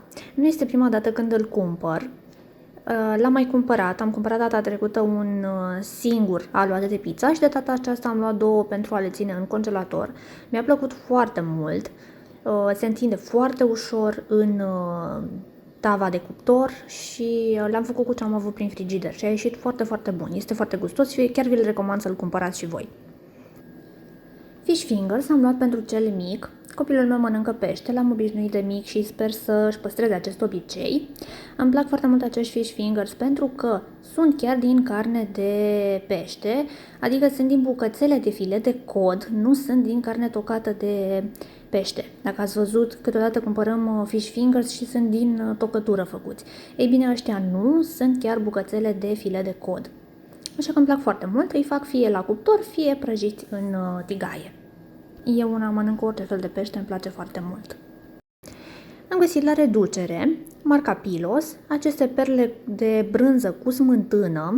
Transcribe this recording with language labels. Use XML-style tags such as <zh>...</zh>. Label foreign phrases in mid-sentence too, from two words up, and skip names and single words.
<ro>Nu este prima dată când îl cumpăr. L-am mai cumpărat, am cumpărat data trecută un singur aluat de pizza și de data aceasta am luat două pentru a le ține în congelator. Mi-a plăcut foarte mult, se întinde foarte ușor în tava de cuptor și l-am făcut cu ce am avut prin frigider și a ieșit foarte, foarte bun. Este foarte gustos și chiar vi-l recomand să-l cumpărați și voi.</ro> <en>Fish fingers</en> <ro>am luat pentru cel mic. Copilul meu mănâncă pește, l-am obișnuit de mic și sper să-și păstreze acest obicei. Îmi plac foarte mult acești</ro> <en>fish fingers</en> <ro>pentru că sunt chiar din carne de pește, adică sunt din bucățele de filet de cod, nu sunt din carne tocată de pește. Dacă ați văzut, câteodată cumpărăm</ro> <en>fish fingers</en> <ro>și sunt din tocătură făcuți. Ei bine, ăștia nu, sunt chiar bucățele de filet de cod. Așa că îmi plac foarte mult, îi fac fie la cuptor, fie prăjiți în tigaie. Eu una mănânc orice fel de pește, îmi place foarte mult. Am găsit la reducere marca Pilos, aceste perle de brânză cu smântână.</ro>